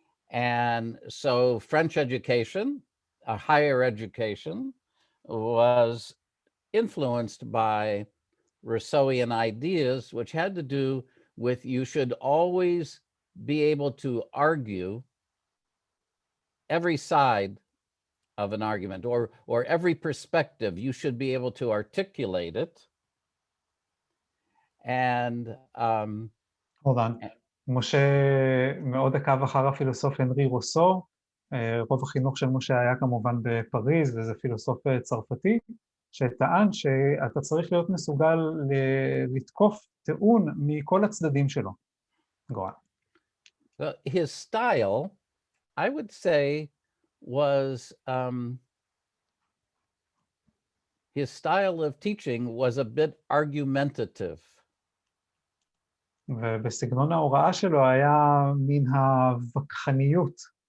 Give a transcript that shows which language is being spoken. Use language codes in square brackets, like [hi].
[en] And so French education, a higher education, was influenced by Rousseauian ideas, which had to do with you should always be able to argue every side of an argument or every perspective. You should be able to articulate it. And hold on. [he] משה מאוד עקב אחר הפילוסוף הנרי רוסו, רוב החינוך של משה היה כמובן בפריז, וזה פילוסוף צרפתי, שטען שאתה צריך להיות מסוגל לתקוף טיעון מכל הצדדים שלו. גורל. [en] So his style, I would say, was his style of teaching was a bit argumentative. [he] ובסגנון ההוראה שלו היה מן הווכחניות.